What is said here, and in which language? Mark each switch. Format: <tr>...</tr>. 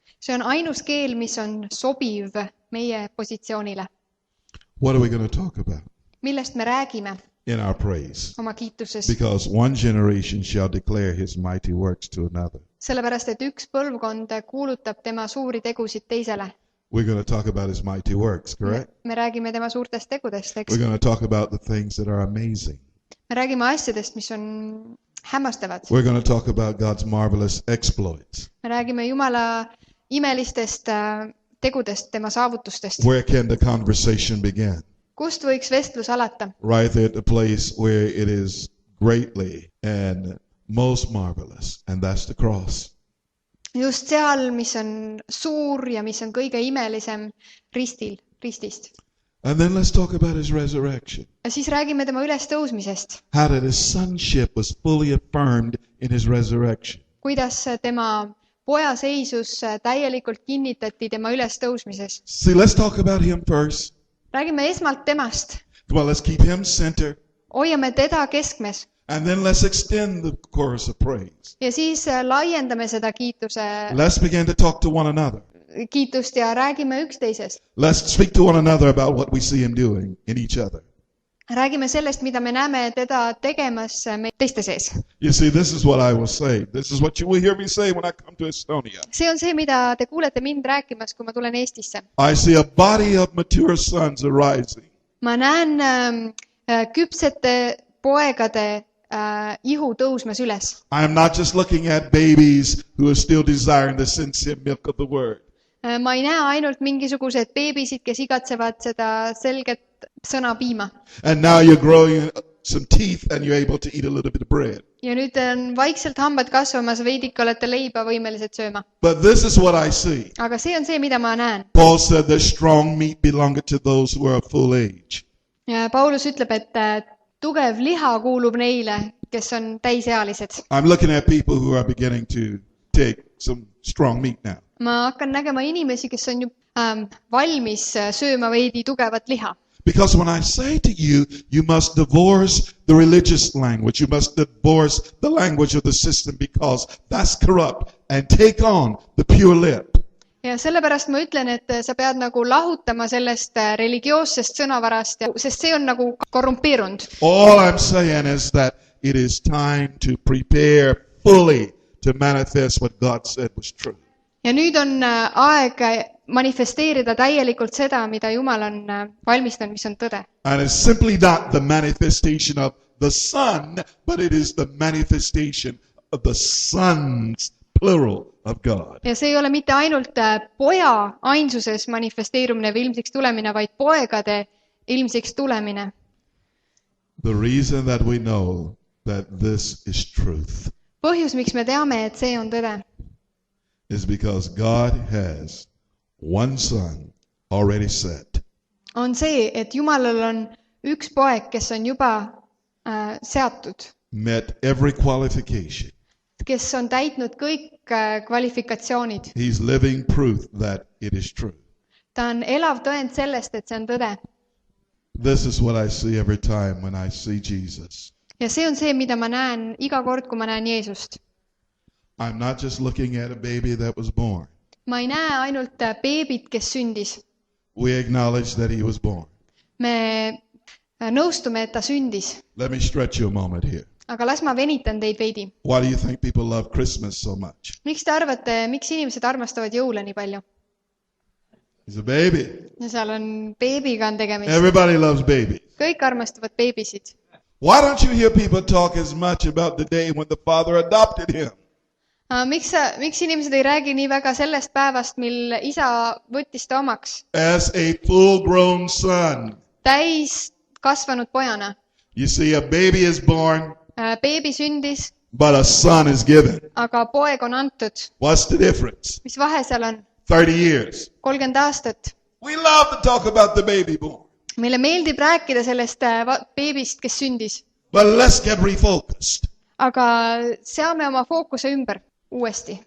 <et>See on ainus keel, mis on sobiv meie positsioonile.</et> <en>What are we going to talk about?</en> <et>Millest me räägime?</et> <en>In our praise.</en> <et>Oma kiituses.</et> <en>Because one generation shall declare his mighty works to another.</en> <et>Sellepärast, et üks põlvkond kuulutab tema suuri tegusid teisele.</et> <en>We're going to talk about his mighty works, correct?</en> <et>Me räägime tema suurtest tegudest, eks?</et> <en>We're going to talk about the things that are amazing.</en> <et>Me räägime asjadest, mis on hämmastavad.</et> <en>We're going to talk about God's marvelous exploits.</en> <et>Me räägime Jumala imelistest tegudest, tema saavutustest.</et> <en>Where can the conversation begin?</en> <et>Kust võiks vestlus alata?</et> <en>Right there at the place where it is greatly and most marvelous, and that's the cross.</en> <et>Just seal, mis on suur ja mis on kõige imelisem ristist.</et> <en>And then let's talk about his resurrection.</en> <et>Ja siis räägime tema ülestõusmisest.</et> <en>How that his sonship was fully affirmed in his resurrection.</en> <et>Kuidas tema poja seisus täielikult kinnitati tema ülestõusmises.</et> <en>See, let's talk about him first.</en> <et>Räägime esmalt temast.</et> <en>Well, let's keep him center.</en> <et>Hoiame teda keskmes.</et> <en>And then let's extend the chorus of praise.</en> <et>Ja siis laiendame seda</et> <en>Let's begin to talk to one another.</en> <et>Kiitust ja räägime üksteisest.</et> <en>Let's speak to one another about what we see him doing in each other.</en> <et>Räägime sellest, mida me näeme teda tegemas teiste sees.</et> <en>You see, this is what I will say. This is what you will hear me say when I come to Estonia.</en> <et>See on see, mida te kuulete mind rääkimas, kui ma tulen Eestisse.</et> <en>I see a body of mature sons arising.</en> <et>Ma näen küpsete poegade ihu tõusmas üles.</et> <en>I am not just looking at babies who are still desiring the sincere milk of the word.</en> <et>Ma ei näe ainult mingisugused beebisid, kes igatsevad seda selget sõna piima.</et> <en>And now you're growing some teeth and you're able to eat a little bit of bread.</en> <et>Ja nüüd on vaikselt hambad kasvamas, veidike olete leiba võimelised sööma.</et> <en>But this is what I see.</en> <et>Aga see on see, mida ma näen.</et> <en>Paul said the strong meat belongeth to those who are of full age.</en> <et>Ja Paulus ütleb, et tugev liha kuulub neile, kes on täisealised.</et> <en>I'm looking at people who are beginning to take some strong meat now.</en> <et>Ma hakkan nägema inimesi, kes on valmis sööma veidi tugevat liha.</et> <en>Because when I say to you, you must divorce the religious language. You must divorce the language of the system because that's corrupt and take on the pure lip.</en> <et>Ja sellepärast ma ütlen, et sa pead nagu lahutama sellest religioossest sõnavarast, sest see on nagu korrumpeerunud.</et> <en>All I'm saying is that it is time to prepare fully to manifest what God said was true.</en> <et>Ja nüüd on aeg manifesteerida täielikult seda, mida Jumal on valmistanud, mis on tõde.</et> <en>And it's simply not the manifestation of the Son, but it is the manifestation of the sons, plural, of God.</en> <et>Ja see ei ole mitte ainult poja ainsuses manifesteerumine või ilmsiks tulemine, vaid poegade ilmsiks tulemine.</et> <en>The reason that we know that this is truth</en> <et>Põhjus, miks me teame, et see on tõde,</et> <en>is because God has one son already set.</en> <et>On see, et Jumalal on üks poeg, kes on juba seatud,</et> <en>Met every qualification.</en> <et>kes on täitnud kõik kvalifikatsioonid.</et> <en>He's living proof that it is true.</en> <et>Ta on elav tõend sellest, et see on tõde.</et> <en>This is what I see every time when I see Jesus.</en> <et>Ja see on see, mida ma näen iga kord, kui ma näen Jeesust.</et> <en>I'm not just looking at a baby that was born.</en> <et>Ma ei näe ainult beebit, kes sündis.</et> <en>We acknowledge that he was born.</en> <et>Me nõustume, et ta sündis.</et> <en>Let me stretch you a moment here.</en> <et>Aga las ma venitan teid veidi.</et> <en>Why do you think people love Christmas so much?</en> <et>Miks te arvate, miks inimesed armastavad jõule nii palju?</et> <en>He's a baby.</en> <et>Ja seal on beebiga on tegemist.</et> <en>Everybody loves babies.</en> <et>Kõik armastavad beebisid.</et> <en>Why don't you hear people talk as much about the day when the father adopted him?</en> <et>Miks inimesed ei räägi nii väga sellest päevast, mil isa võttis ta omaks?</et> <en>As a full-grown son.</en> <et>Täis kasvanud pojana.</et> <en>You see, a baby is born,</en> <et>Beebi sündis,</et> <en>but a son is given.</en> <et>aga poeg on antud.</et> <en>What's the difference?</en> <et>Mis vahe seal on?</et> <en>30 years.</en> <et>30 aastat.</et> <en>We love to talk about the baby born.</en> <et>Meile meeldib rääkida sellest beebist, kes sündis.</et> <en>But let's get refocused.</en> <et>Aga seame oma fookuse ümber uuesti.</et>